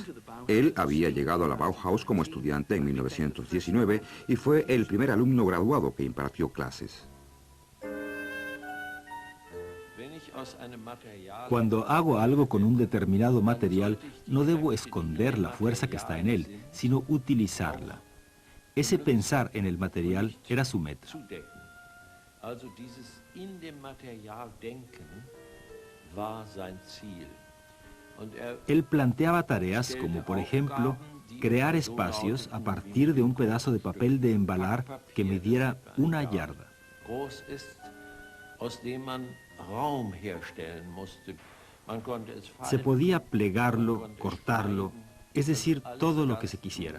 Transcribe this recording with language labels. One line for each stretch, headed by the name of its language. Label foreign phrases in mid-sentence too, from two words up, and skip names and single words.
Spanish: Él había llegado a la Bauhaus como estudiante en 1919 y fue el primer alumno graduado que impartió clases. Cuando hago algo con un determinado material, no debo esconder la fuerza que está en él, sino utilizarla. Ese pensar en el material era su meta.
German: Also dieses in dem Material denken war sein Ziel.
Spanish: Él planteaba tareas como, por ejemplo, crear espacios a partir de un pedazo de papel de embalar que midiera 1 yarda. Se podía plegarlo, cortarlo, es decir, todo lo que se quisiera.